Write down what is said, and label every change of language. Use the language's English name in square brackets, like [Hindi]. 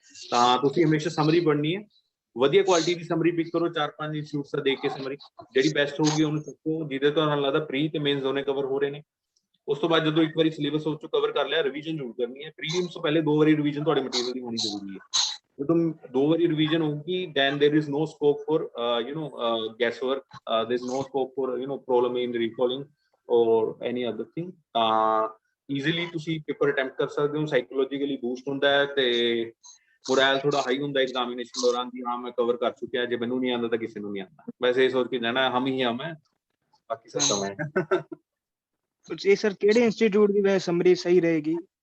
[Punjabi] ਤਾਂ ਤੁਸੀਂ ਹਮੇਸ਼ਾ ਸਮਰੀ ਪੜ੍ਹਨੀ ਹੈ, ਵਧੀਆ ਕੁਆਲਿਟੀ ਦੀ ਸਮਰੀ ਪਿਕ ਕਰੋ, 4-5 ਇੰਸਟੀਟਿਊਟਸ ਦਾ ਦੇਖ ਕੇ ਸਮਰੀ ਜਿਹੜੀ ਬੈਸਟ ਹੋਊਗੀ ਉਹਨੂੰ ਚੁੱਕੋ, ਜਿਹਦੇ ਤੋਂ ਤੁਹਾਨੂੰ ਲੱਗਦਾ ਪ੍ਰੀ ਤੇ ਮੇਨਸ ਦੋਨੇ ਕਵਰ ਹੋ ਰਹੇ ਨੇ। ਉਸ ਤੋਂ ਬਾਅਦ ਜਦੋਂ ਇੱਕ ਵਾਰੀ ਸਿਲੇਬਸ ਉਹ 'ਚੋਂ ਕਵਰ ਕਰ ਲਿਆ, ਰਿਵੀਜ਼ਨ ਜ਼ਰੂਰ ਕਰਨੀ ਹੈ। ਪ੍ਰੀਲਿਮਸ ਤੋਂ ਪਹਿਲੇ 2 ਵਾਰੀ ਰਿਵੀਜ਼ਨ ਤੁਹਾਡੇ ਮਟੀਰੀਅਲ ਦੀ ਹੋਣੀ ਜ਼ਰੂਰੀ ਹੈ। ਜਦੋਂ 2 ਵਾਰੀ ਰਿਵੀਜ਼ਨ ਹੋਊਗੀ, [English] then there is no scope for guesswork, there is no scope for problem in recalling or any other thing। [Punjabi] ਤਾਂ ਈਜ਼ੀਲੀ ਤੁਸੀਂ ਪੇਪਰ ਅਟੈਂਪਟ ਕਰ ਸਕਦੇ ਹੋ, ਸਾਈਕੋਲੋਜੀਕਲੀ ਬੂਸਟ ਹੁੰਦਾ ਹੈ ਤੇ ਮੋਰਲ ਥੋੜਾ ਹਾਈ ਹੁੰਦਾ ਐਗਜ਼ਾਮੀਨੇਸ਼ਨ ਦੌਰਾਨ ਕਿ ਹਾਂ ਮੈਂ ਕਵਰ ਕਰ ਚੁੱਕਿਆ, ਜੇ ਮੈਨੂੰ ਨਹੀਂ ਆਉਂਦਾ ਤਾਂ ਕਿਸੇ ਨੂੰ ਨਹੀਂ ਆਉਂਦਾ। ਵੈਸੇ ਇਹ ਸੋਚ ਕੇ ਜਾਣਾ [Hindi] ਹਮ ਹੀ ਹਮ ਹੈ, [Punjabi] ਬਾਕੀ ਸਭ ਤਾਂ ਮੈਂ। ਇਹ ਸਰ ਕਿਹੜੇ ਇੰਸਟੀਚਿਊਟ ਦੀ ਵੈਸੇ ਸਮਰੀ ਸਹੀ ਰਹੇਗੀ?